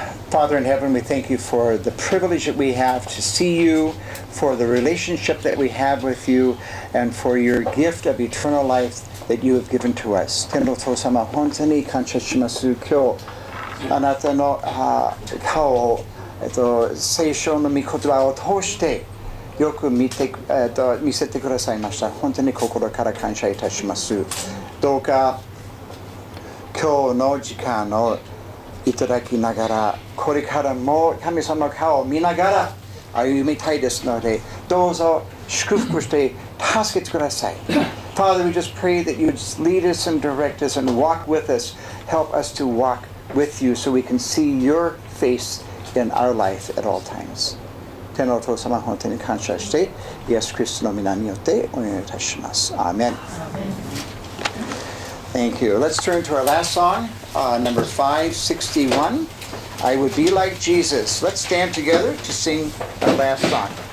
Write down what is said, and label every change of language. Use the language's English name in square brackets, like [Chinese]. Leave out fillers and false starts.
[English] Father in heaven, we thank you for the privilege that we have to see you, for the relationship that we have with you, and for your gift of eternal life that you have given to us. [Japanese] 天のお父様、本当に感謝します。今日、あなたの顔を、聖書の御言葉を通してよく見せてくださいました。本当に心から感謝いたします。どうか今日の時間をいただきながら、これからも神様の顔を見ながら歩みたいですので、どうぞ祝福して助けてください。 [English] Father, we just pray that you would lead us and direct us and walk with us. Help us to walk with you so we can see your face in our life at all times. [Japanese] 天のお父様、本当に感謝して、イエス・キリストの皆によってお願いいたします。 [English] Amen. Thank you. Let's turn to our last song, number 561. I would be like Jesus. Let's stand together to sing our last song.